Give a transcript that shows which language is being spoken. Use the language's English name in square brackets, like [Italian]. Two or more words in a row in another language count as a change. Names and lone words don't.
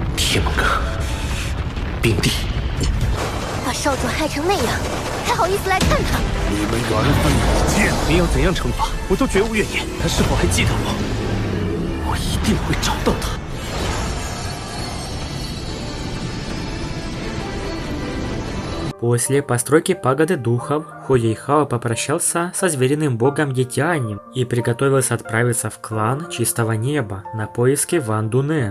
[Chinese] 天门阁，冰帝，把少主害成那样，还好意思来看他？你们缘分已尽，您要怎样惩罚，我都绝无怨言。他是否还记得我？我一定会找到他。 [Russian] После постройки пагоды духов Хуейхао попрощался со звериным богом Етянем и приготовился отправиться в клан Чистого Неба на поиски Ван Дунер.